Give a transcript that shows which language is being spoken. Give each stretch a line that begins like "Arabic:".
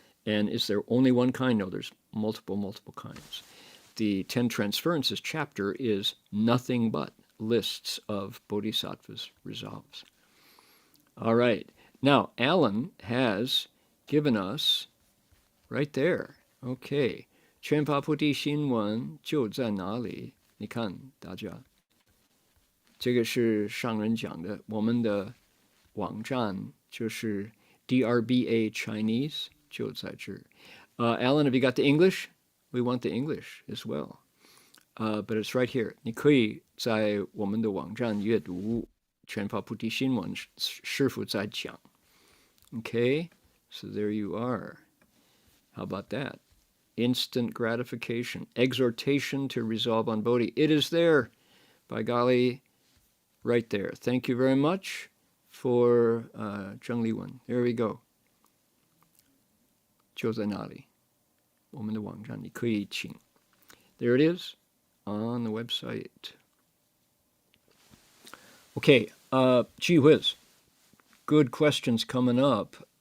English: And is there only one kind? No, there's multiple kinds. The Ten Transferences chapter is nothing but lists of bodhisattvas' resolves. All right. Now, Alan has given us right there. Okay.
Chinese: 全法菩提新闻就在哪里？你看，大家，这个是上人讲的，我们的网站就是 DRBA Chinese 就在这儿。
English: Alan, have you got the English? We want the English as well. But it's right here.
Chinese: 你可以在我们的网站阅读全法菩提新闻，师父在讲。
English: Okay, so there you are. How about that? Instant gratification, exhortation to resolve on Bodhi. It is there, by golly, right there. Thank you very much for Zheng Liwen. There we go.
Chinese: 就在那里，我们的网站你可以请。
English: There it is on the website. Okay, gee whiz. Good questions coming up.